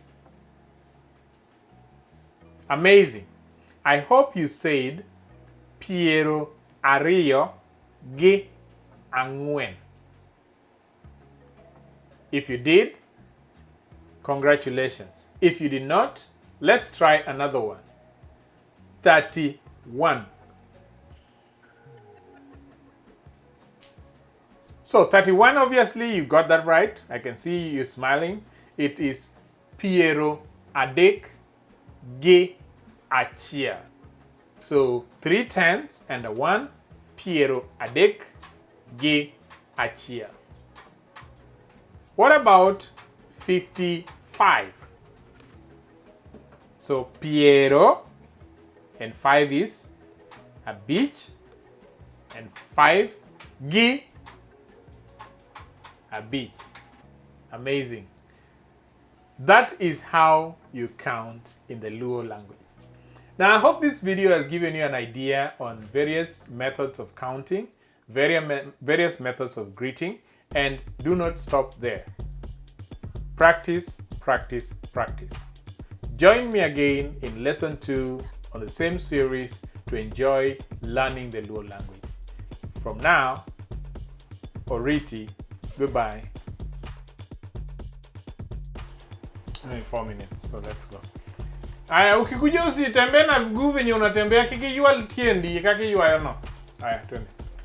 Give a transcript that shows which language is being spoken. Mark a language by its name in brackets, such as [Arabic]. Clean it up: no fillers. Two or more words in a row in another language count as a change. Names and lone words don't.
[English] Amazing. I hope you said [Luo (Kenya and Tanzania)] Piero ariyo gi angwen. [English] If you did, congratulations. If you did not, let's try another one. 31. So 31, obviously you got that right. I can see you smiling. It is [Luo (Kenya and Tanzania)] Piero adek gi achiel. [English] So 3 tens and a 1. [Luo (Kenya and Tanzania)] Piero adek gi achiel. [English] What about 55? So Piero and 5 is abich and 5 [Luo (Kenya and Tanzania)] gi abich. [English] Amazing. That is how you count in the Luo language. Now I hope this video has given you an idea on various methods of counting, various methods of greeting, and do not stop there. Practice, practice, practice. Join me again in lesson 2 on the same series to enjoy learning the Luo language. From now, Oriti, goodbye. Only 4 minutes, so let's go. [Swahili] Aya, ukikuja usitembee na mguu venye unatembea [Luo (Kenya and Tanzania)] kiki yua tiendi kaki yua no. [Swahili] Aya, twende.